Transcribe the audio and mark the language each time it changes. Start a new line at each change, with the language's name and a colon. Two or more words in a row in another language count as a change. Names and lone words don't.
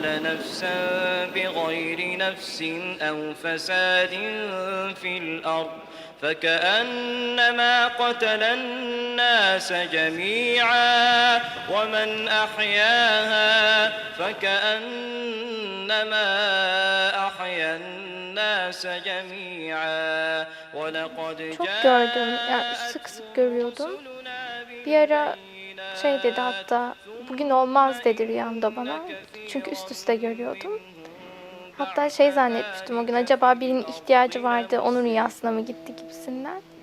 Arabic: نفسا بغير نفس أو فساد في الأرض فكأنما قتل الناس جميعا ومن أحياها فكأنما أحيا الناس جميعا ولقد
Turkish: Çok gördüm, yani sık sık görüyordum. Bir ara şey dedi hatta, bugün olmaz dedi rüyamda bana. Çünkü üst üste görüyordum. Hatta şey zannetmiştim o gün, acaba birinin ihtiyacı vardı, onun rüyasına mı gitti gibisinden.